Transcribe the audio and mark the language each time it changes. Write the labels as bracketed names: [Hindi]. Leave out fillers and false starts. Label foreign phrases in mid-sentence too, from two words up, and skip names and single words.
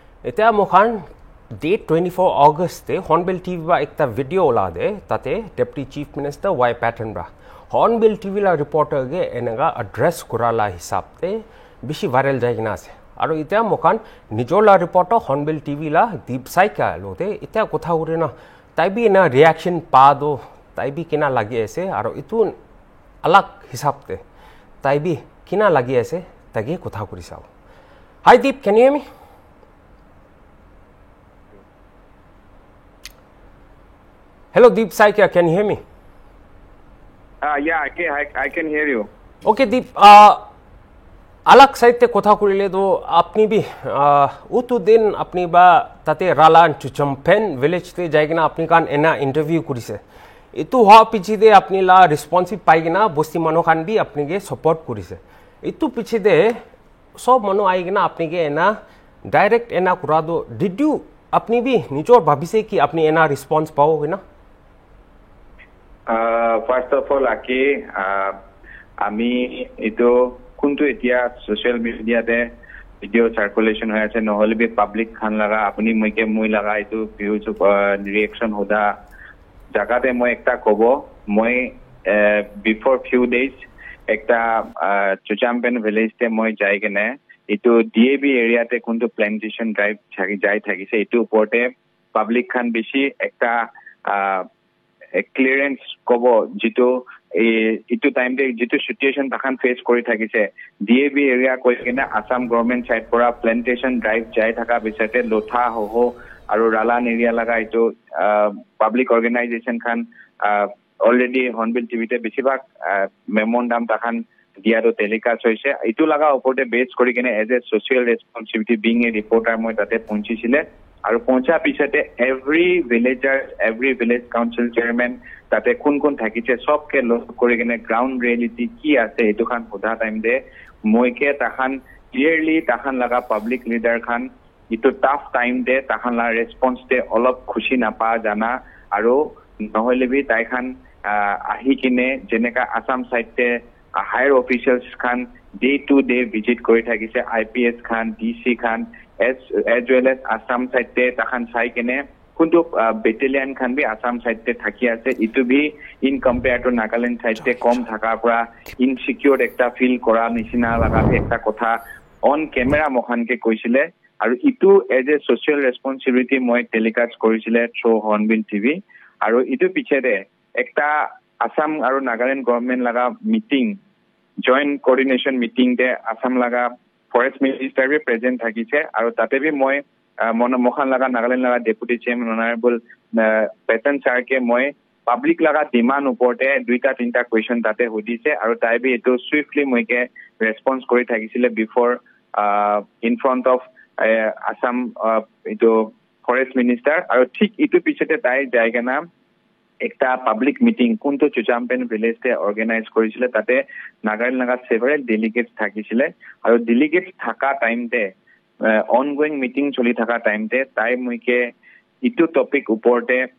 [Naga Pidgin] এতিয়া মুখান date 24 August Hornbill TV ba ekta video ola de tate [English] Deputy Chief Minister [Naga Pidgin] Y Patten bra Hornbill TV la reporter ge enega address kurala hisab te bishi viral jaigina ase aru itia mukan nijola reporter Hornbill TV la deep saika lote itia kotha ure na tai bi na reaction pa do tai bi kina lagi ase aru itu alag hisab te tai bi kina lagi ase tagi kotha kuri sao [English] Hi Deep, can you hear me? Hello Deep Saika, can you hear me? Yeah, I can hear you. [Naga Pidgin] Okay Deep, alak side te kotha kurile do apni bhi utu din apni ba tate Ralan Chuchampen village te jaigina apni kan ena interview kurise. Itu ha pichi de apni la responsive paigina bosti mano kan bi apni ge support kurise. Itu pichi de sob mano aigina apni ge ena direct ena kurado. [English] Did you [Naga Pidgin] apni bhi nijor bhabise ki apni ena response paoge na? [English] First of all, [Naga Pidgin] Aki, ami ito kuntu itia [English] social media [Naga Pidgin] de [English] video circulation [Naga Pidgin] hoya ase nohole bi public khan laga apni moike moi laga ito views reaction hoda jaga de moi ekta kobo moi [English] before few days [Naga Pidgin] ekta Chuchampen village te moi jai kene ito DAB area te kuntu [English] plantation drive [Naga Pidgin] jai thakise ito uporte public khan beshi ekta clearance kobo jito itu time de jito situation takhan face kori thakise DAB area koi kena Assam government side pora [English] plantation drive [Naga Pidgin] jai thaka bisate lotha ho aru Ralan area laga itu [English] public organization [Naga Pidgin] khan already Hornbill TV te besibak memorandum takhan dia do telecast hoise itu laga uporte base kori kena [English] as a social responsibility being a reporter [Naga Pidgin] moi tate ponchisile aru poncha pisate [English] every villager every village council chairman [Naga Pidgin] tate kun thakise sob ke log kori kene [English] ground reality [Naga Pidgin] ki ase etu khan hoda time de moike takhan clearly takhan laga [English] public leader [Naga Pidgin] khan itu [English] tough time [Naga Pidgin] de takhan la response de olop khushi na pa jana aru nohole bi tai khan ahi kine jeneka Assam side te [English] higher officials [Naga Pidgin] khan [English] day to day visit [Naga Pidgin] kori thakise IPS khan DC khan [English] as well as [Naga Pidgin] Assam side te takhan sai kene kuntu battalion khan bi Assam side te thaki ase itu bi [English] in compare to [Naga Pidgin] Nagaland side te kom thaka pura insecure ekta feel kora nisina laga ekta kotha [English] on camera [Naga Pidgin] mohan ke koisile aru itu [English] as a social responsibility [Naga Pidgin] moi telecast korisile [English] through Hornbill TV [Naga Pidgin] aru itu piche de ekta Assam aru Nagaland government laga meeting [English] joint coordination meeting [Naga Pidgin] de Assam laga [English] forest minister [Naga Pidgin] be present thakise aru tate bi moi mohan laga Nagaland laga [English] deputy chairman honorable [Naga Pidgin] Patten sir ke moi public laga demand uporte duita tinta question tate hodise aru tai bi eto swiftly moi ke response kori thakisile [English] before in front of [Naga Pidgin] Assam eto [English] forest minister [Naga Pidgin] aru thik itu pichete tai jaiga na ekta [English] public meeting [Naga Pidgin] kunto Chuchampen village te organize korisile tate Nagaland laga [English] several delegates [Naga Pidgin] thakisile aru delegates thaka time te [English] ongoing meeting [Naga Pidgin] choli thaka time te tai muike itu topic uporte